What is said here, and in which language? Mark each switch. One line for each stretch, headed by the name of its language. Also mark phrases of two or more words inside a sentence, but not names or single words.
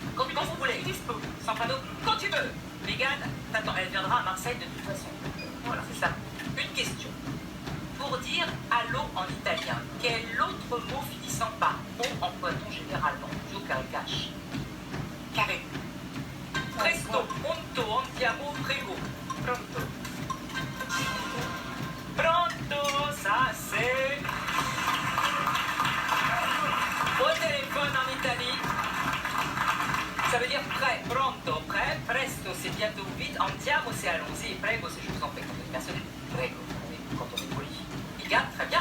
French: Quand vous voulez. Dispo. Soprano, quand tu veux. Mégane, attends, elle viendra à Marseille de toute façon. Voilà, c'est ça. Une question. Pour dire allô en italien, quel autre mot finissant par on emploie-t-on généralement? Duo carré cash. Carré.
Italian: Presto, pronto, andiamo, prego.
French: Pronto. Pronto, ça c'est... Au téléphone en Italie, ça veut dire prêt, pronto, prêt, presto c'est bientôt, vite, andiamo c'est allons-y, prego c'est je vous en prie, quand on est personnel, prego, quand on est poli. Mégane, très bien.